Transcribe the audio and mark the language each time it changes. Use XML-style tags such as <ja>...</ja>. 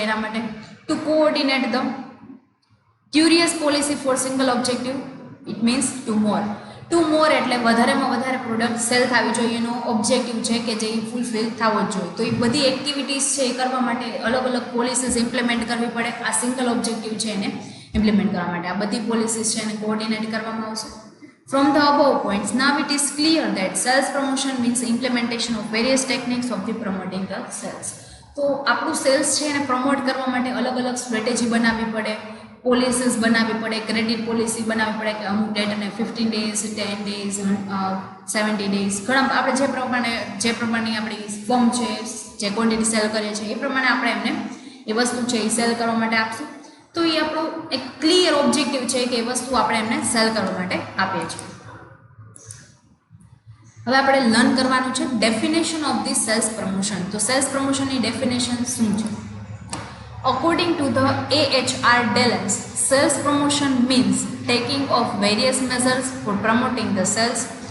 <gu>એના માટે</gu> <en>To coordinate the curious policy for single objective. It means to more.</en> <gu>Two મોર એટલે વધારેમાં વધારે પ્રોડક્ટ સેલ થવી જોઈએ, એનો ઓબ્જેક્ટિવ છે કે જે ફૂલફિલ થવો જ જોઈએ. તો એ બધી એક્ટિવિટીઝ છે એ કરવા માટે અલગ અલગ પોલિસીસ ઇમ્પ્લિમેન્ટ કરવી પડે. આ સિંગલ ઓબ્જેક્ટિવ છે એને ઇમ્પ્લિમેન્ટ કરવા માટે આ બધી પોલિસીસ છે એને કોઓર્ડિનેટ કરવામાં આવશે.</gu> <en>From the above points, now it is clear that sales promotion means implementation of various techniques of the promoting the sales.</en> <gu>તો આપણું સેલ્સ છે એને પ્રમોટ કરવા માટે અલગ અલગ સ્ટ્રેટેજી બનાવવી પડે, પોલિસીસ બનાવવી પડે, ક્રેડિટ પોલિસી બનાવવી પડે કે અમુક ડેટને</gu> <en>15 days, 10 days, 70 days,</en> <gu>ઘણા આપણે જે પ્રમાણે આપણી ફર્મ છે જે ક્વોન્ટિટી સેલ કરીએ છીએ એ પ્રમાણે આપણે એમને એ વસ્તુ છે એ સેલ કરવા માટે આપશું. તો એ આપણો એક ક્લિયર ઓબ્જેક્ટિવ છે કે એ વસ્તુ આપણે એમને સેલ કરવા માટે આપીએ છીએ. હવે આપણે લર્ન કરવાનું છે</gu> <en>Definition of the sales promotion.</en> <gu>તો સેલ્સ પ્રમોશનની ડેફિનેશન શું છે?</gu> <en>According to the AHR Dellens, sales promotion means taking of various measures for promoting the sales.</en>